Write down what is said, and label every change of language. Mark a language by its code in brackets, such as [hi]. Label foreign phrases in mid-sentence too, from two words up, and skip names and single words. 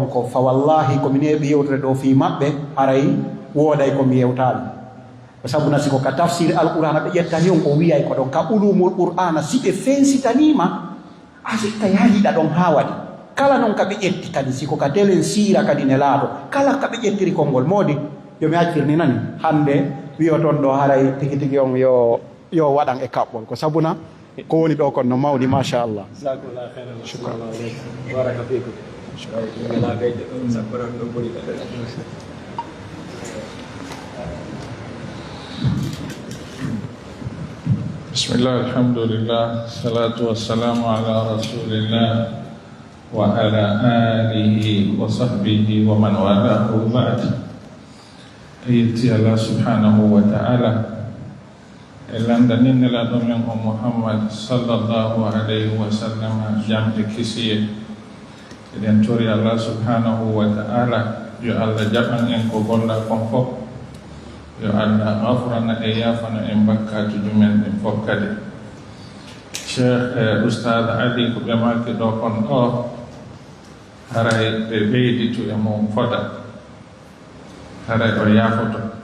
[ff] ko fa wallahi komi neeɓi yewtere ɗo fi maɓɓe haray wooday komi yewtaali ko sabuna siko ka [ar] تفسير القرآن [ff] ɓe ƴettani on o wiyay ko ɗon ka [ar] علوم القرآن [ff] si ɓe fensitanima a sikka yahiɗa ɗon ha waɗi kala noon ka ɓe ƴetti kadi siko ka telen siira kadi ne laaɗo kala ka ɓe ƴettiri konngol moodi yomi accirni nani hande wiyo toon ɗo haray tigi tigi on yo waɗan e kaɓɓol ko sabuna ko woni ɗo kon no mawni machallah [ar] بسم الله، الحمد لله، الصلاة والسلام على رسول الله و على آله و صحبه و من والاه بعد. [ff] Ayati [ar] الله سبحانه وتعالى [ff] elandanin nila domen o Muhammad [ar] صلى الله عليه وسلم [ff] jamde kisiye eden tori [ar] الله سبحانه وتعالى [ff] yo Allah jaɓan en ko golla kon fof yo Allah gafrana e yafana en bakkatu jumen en fof kadi Cheikh Oustad Ali ko ɓe maki ɗo kon ɗo haray ɓe ɓeyditu e mo foda haray o yafoto